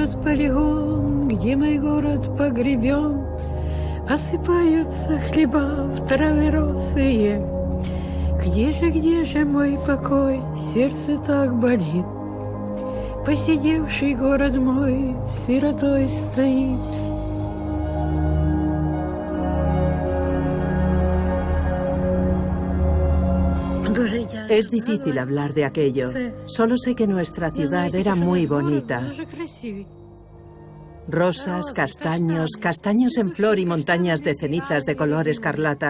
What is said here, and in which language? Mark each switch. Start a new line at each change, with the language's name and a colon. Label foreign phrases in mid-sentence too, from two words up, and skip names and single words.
Russian: полигон, где мой город погребен, осыпаются хлеба в траве росые. Где же мой покой, сердце так болит. Поседевший город мой сиротой стоит.
Spanish: Es difícil hablar de aquello. Solo sé que nuestra ciudad era muy bonita. Rosas, castaños en flor y montañas de cenizas de color escarlata.